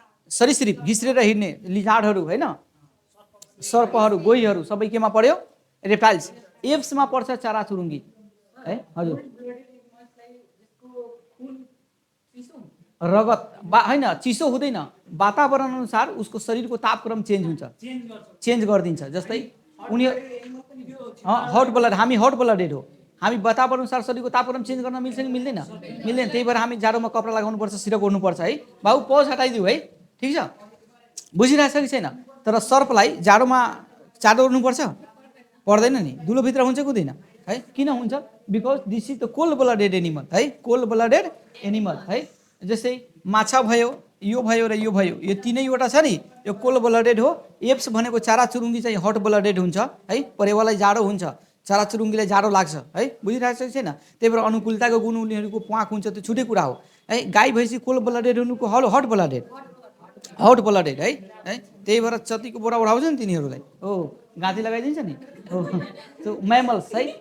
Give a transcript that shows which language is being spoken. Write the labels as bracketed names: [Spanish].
[Nepali] सरीसृप, घिस्रेर हिँड्ने लिजार्डहरू होइन, सर्पहरू, गोहीहरू सबै केमा पर्यो? रेप्टाइल्स। एप्समा पर्छ चराचुरुङ्गी है। हजुर, रगत होइन, चिसो हुँदैन, वातावरण अनुसार उसको शरीरको तापक्रम चेन्ज हुन्छ, चेन्ज गरिदिन्छ। जस्तै उनी हट ब्लड, हामी हट ब्लडेड हो, हामी वातावरण अनुसार शरीरको तापक्रम चेन्ज गर्न मिल्छ कि मिल्दैन? मिल्दैन। त्यही भएर हामी जाडोमा कपडा लगाउनुपर्छ, सिरक ओढ्नुपर्छ है। बाबु पज हटाइदिऊ है, ठिक छ? बुझिरहेछ कि छैन? तर सर्पलाई जाडोमा चादर ओढ्नुपर्छ? पर्दैन नि, धुलोभित्र हुन्छ कि हुँदैन है? किन हुन्छ? [English] because this is the cold blooded animal [Nepali] है, [English] Cold blooded animal है। [Nepali] जस्तै माछा भयो, यो भयो र यो भयो, यो तीनैवटा छ नि, यो कोल्ड ब्लडेड हो। एप्स भनेको चराचुरुङ्गी चाहिँ हट ब्लडेड हुन्छ है, परेवालाई जाडो हुन्छ, चराचुरुङ्गीलाई जाडो लाग्छ है, बुझिरहेको छ छैन? त्यही भएर अनुकूलताको गुण उनीहरूको प्वाँख हुन्छ, त्यो छुट्टै कुरा हो है। गाई भैँसी कोल्ड ब्लडेड हुनुको हट ब्लडेड, हट ब्लडेड है, त्यही भएर जतिको बोरा उठाउँछ नि तिनीहरूलाई हो गाँधी लगाइदिन्छ नि हो, त्यो म्यामल्स है।